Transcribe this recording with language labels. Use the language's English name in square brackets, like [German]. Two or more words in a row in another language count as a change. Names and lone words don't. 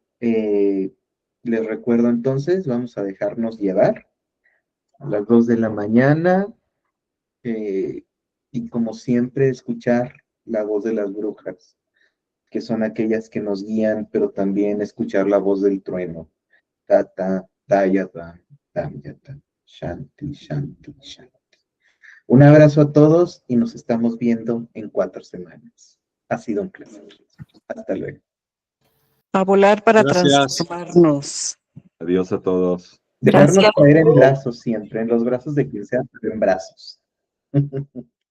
[Spanish] Les recuerdo entonces, vamos a dejarnos llevar a las 2 de la mañana y como siempre escuchar la voz de las brujas, que son aquellas que nos guían, pero también escuchar la voz del trueno. [Sanskrit] Tata, tayata, tamyata, shanti, shanti, shanti. [Spanish] Un abrazo a todos y nos estamos viendo en 4 semanas. Ha sido un placer. Hasta luego. A volar para Gracias. transformarnos. Adiós a todos. Dejarnos Gracias. caer en brazos siempre, en los brazos de quien sea, pero en brazos.